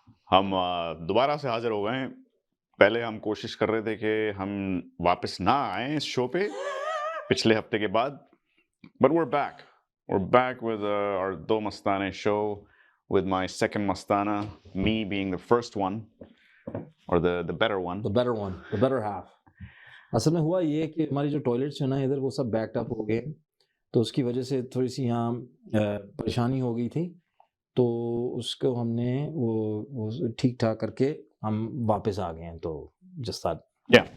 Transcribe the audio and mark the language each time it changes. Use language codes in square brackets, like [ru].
[hi] हम दोबारा से हाज़िर हो गए हैं। पहले हम कोशिश कर रहे थे कि हम वापस ना आएँ इस शो पे पिछले हफ्ते के बाद, but we're back. [en] We're back with our Do Mastane show with my second mastana, me being the first one or the better one. the better half. [hi] असल में हुआ ये कि हमारी जो टॉयलेट्स है ना इधर वो सब बैक्ड अप हो गए, तो उसकी वजह से थोड़ी सी यहाँ परेशानी हो गई थी, तो उसको हमने वो ठीक ठाक करके हम वापस आ गए हैं। [en] तो just that.